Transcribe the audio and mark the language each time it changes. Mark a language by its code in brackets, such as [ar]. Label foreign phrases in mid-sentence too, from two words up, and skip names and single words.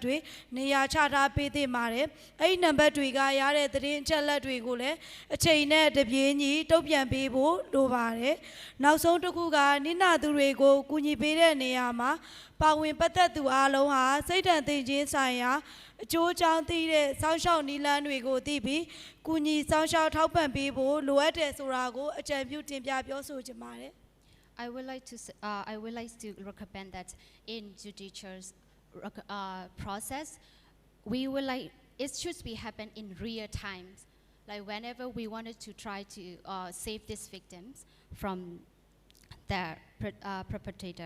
[my] တွေနေရာချထားပေးသင့်ပါတယ်။အဲ့ဒီနံပါတ်တွေကရတဲ့သတင်းအချက်အလက်တွေကိုလည်းအချိန်နဲ့တပြေးညီတုံ့ပြန်ပေးဖို့လိုပါတယ်။နောက်ဆုံးတစ်ခုကနိနာသူတွေကိုကူညီပေးတဲ့နေရာမှာပါဝင်ပတ်သက်သူအားလုံးဟာစိတ်ဓာတ်သိခြင်းဆိုင်ရာအကျိုးအကြောင်းသိတဲ့စောင့်ရှောက်နည်းလမ်းတွေကိုသိပြီးကူညီစောင့်ရှောက်ထောက်ပံ့ပေးဖို့လိုအပ်တယ်ဆိုတာကိုအကြံပြုတင်ပြပြောဆိုချင်ပါတယ်။ [en] I would like to recommend that in judicial process, it should be happen in real times. Like whenever we wanted to try to save these victims from the perpetrator.